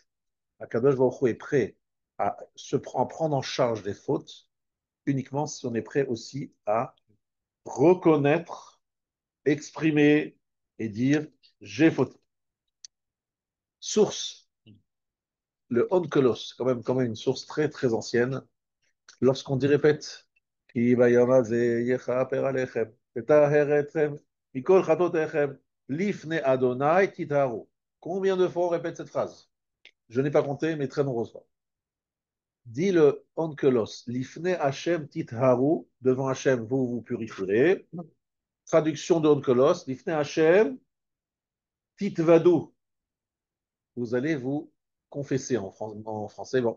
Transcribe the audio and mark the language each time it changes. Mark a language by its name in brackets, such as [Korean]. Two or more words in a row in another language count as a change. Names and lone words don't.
[French] Akadosh Baruch Hu est prêt à prendre en charge des fautes uniquement si on est prêt aussi à reconnaître, exprimer et dire j'ai fauté. Source, le Onkelos, quand même une source très très ancienne. Lorsqu'on dit répète, [Hebrew] כי ביום הזה יכפר עליכם, לטהר אתכם, מכל חטאתיכם, לפני ה' תטהרו. [French] Combien de fois on répète cette phrase? Je n'ai pas compté, mais très nombreuses fois. Dit le Onkelos, [Hebrew] לפני השם תטהרו, [French] devant Hashem vous vous purifierez. Traduction de Onkelos, [Hebrew] לפני השם תתוודו, [French] vous allez vous confesser en français. Bon.